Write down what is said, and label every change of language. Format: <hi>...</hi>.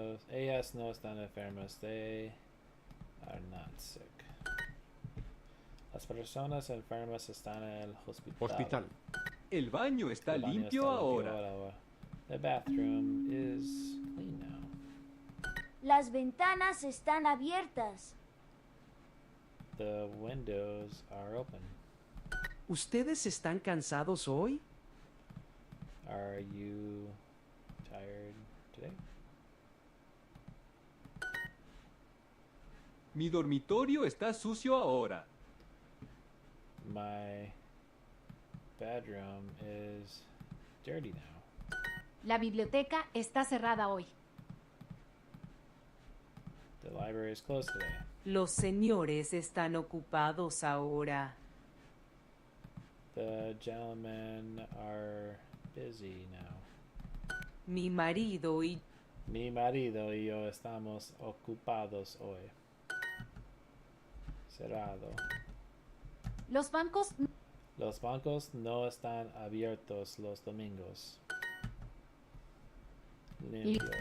<es>Ellas no están enfermas.</es> <en>They are not sick.</en> <es>Las personas enfermas están en el hospital. El baño está El baño limpio está ahora.</es> <en>The bathroom is clean now.</en> <es>Las ventanas están abiertas.</es> <en>The windows are open.</en> <es>¿Ustedes están cansados hoy?</es> <en>Are you tired today?</en> <es>Mi dormitorio está sucio ahora.</es> <en>My bedroom is dirty now.</en> <es>La biblioteca está cerrada hoy.</es> <en>The library is closed today.</en> <es>Los señores están ocupados ahora.</es> <en>The gentlemen are busy now.</en> <es>Mi marido y Mi marido y yo estamos ocupados hoy. Cerrado. Los bancos Los bancos no están abiertos los domingos. Limpio.</es>